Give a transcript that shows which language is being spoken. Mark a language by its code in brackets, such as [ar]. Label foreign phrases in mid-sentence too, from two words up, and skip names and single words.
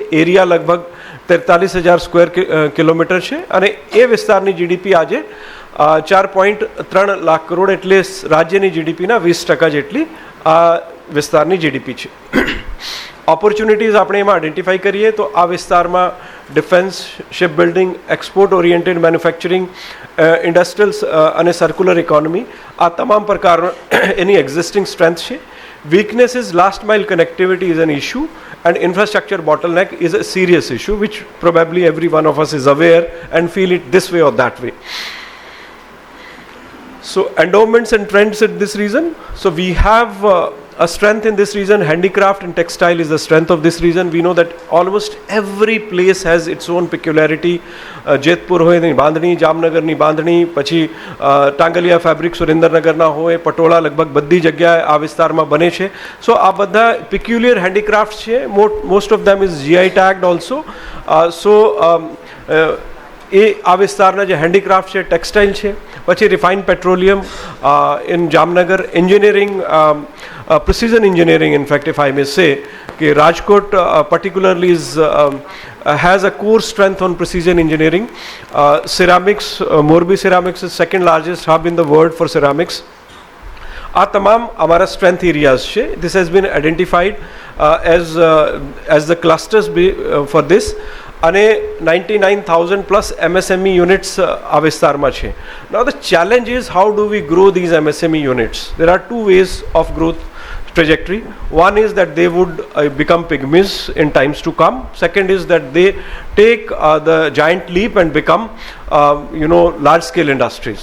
[gu] એરિયા લગભગ 43,000 [en] square kilometre [gu] છે અને એ વિસ્તારની જીડીપી આજે 4.3 લાખ કરોડ એટલે રાજ્યની જીડીપીના 20% જેટલી આ વિસ્તારની જીડીપી છે. ઓપોર્ચ્યુનિટીઝ આપણે એમાં આઈડેન્ટિફાઈ કરીએ તો આ વિસ્તારમાં [en] defence, ship building, export oriented manufacturing, industrial [gu] અને [en] circular economy [gu] આ તમામ પ્રકાર એની [en] existing strength [gu] છે. [en] weakness is last mile connectivity is an issue and infrastructure bottleneck is a serious issue which probably every one of us is aware and feel it this way or that way. So endowments and trends in this region. So we have a strength in this region. Handicraft and textile is the strength of this region. We know that almost every place has its own peculiarity. [gu] જેતપુર હોય ની બાંધણી, જામનગરની બાંધણી, પછી ટાંગલિયા ફેબ્રિક સુરેન્દ્રનગરના હોય, પટોળા લગભગ બધી જગ્યાએ આ વિસ્તારમાં બને છે. સો આ બધા [en] peculiar handicrafts [gu] છે. [en] most of them is GI tagged also. [gu] So એ આ વિસ્તારના જે હેન્ડીક્રાફ્ટ છે, ટેક્સટાઇલ છે, પછી [en] refined petroleum in જામનગર, [gu] એન્જિનિયરિંગ, [en] precision engineering, in fact, if I may say, कि Rajkot particularly has a core strength on precision engineering. Ceramics, Morbi ceramics is second largest hub in the world for ceramics. [gu] આ તમામ અમારા [en] strength areas [gu] છે. [en] This has been identified as the clusters for this. [gu] અને 99,000 [en] plus MSME units [gu] આ વિસ્તારમાં છે. [en] Now the challenge is how do we grow these MSME units? There are two ways of growth trajectory. One is that they would become pygmies in times to come. Second is that they take the giant leap and become large scale industries.